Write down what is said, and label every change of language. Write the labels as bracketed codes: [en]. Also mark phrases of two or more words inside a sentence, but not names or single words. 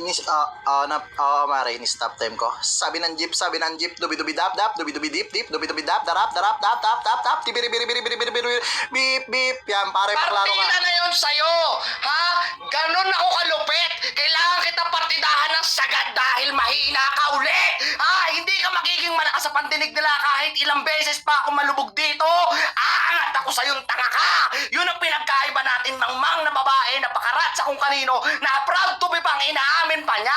[tl] Mare, ini-stop time ko. Sabi ng jeep, dubi-dubi dap, dubi-dubi dip, dubi-dubi dap, darap, tap, tibiri-biri-biri-biri-biri-biri, beep, beep. Yan, pare, paklaro ka. Partida na yun sa'yo! Ganon ako kalupit! Kailangan kita partidahan ng sagad dahil mahina ka ulit! Hindi ka magiging malakas sa pandinig nila kahit ilang beses pa ako malubog dito! Aangat ako sa'yong tanga ka! Yun ang pinagkaiba natin mang na babae na pakarat sa kung kanino na [en] proud to be [tl] pang inaamin pa niya.